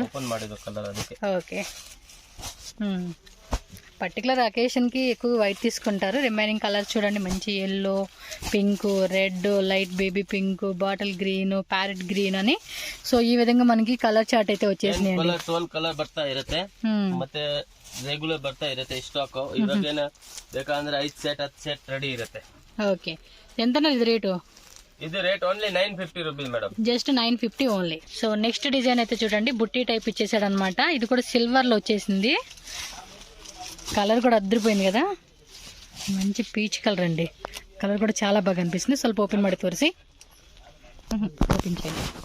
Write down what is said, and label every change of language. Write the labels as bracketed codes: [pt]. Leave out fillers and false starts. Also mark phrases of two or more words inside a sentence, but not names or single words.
[kn] ఓపెన్ ಮಾಡಿದ కలర్ ಅದಕ್ಕೆ. [te] ఓకే, [en] particular occasion [te] ఎక్కువ వైట్ తీసుకుంటారు. [en] remaining colors [te] చూడండి, మంచి ఎల్లో, పింక్, రెడ్, [en] light baby pink, bottle green, parrot green [te] అని. సో ఈ విధంగా మనకి [en] color chart [te] అయితే వచ్చేసినాయి. [kn] 12 కలర్ ಬರ್ತಾ ಇರುತ್ತೆ. ಮತ್ತೆ ರೆಗ್ಯುಲರ್ ಬರ್ತಾ ಇರುತ್ತೆ ಸ್ಟಾಕ್. ಇವಾಗೇನ ಬೇಕಂದ್ರೆ 5 ಸೆಟ್ 10 ಸೆಟ್ ರೆಡಿ ಇರುತ್ತೆ. [te] ఓకే, ఎంత ఇది రేటు? ఇది రేట్ [en] only 950 rupees madam. just 950 only. so next design [te] అయితే చూడండి, బుట్టి టైప్ ఇచ్చేసాడు అనమాట. ఇది కూడా సిల్వర్ లో వచ్చేసింది. కలర్ కూడా అద్దరిపోయింది కదా, మంచి [en] peach color [te] అండి. కలర్ కూడా చాలా బాగా అనిపిస్తుంది. [kn] ಸ್ವಲ್ಪ ಓಪನ್ ಮಾಡಿ ತೋರಿಸಿ [te] ఓపెన్ చేయండి.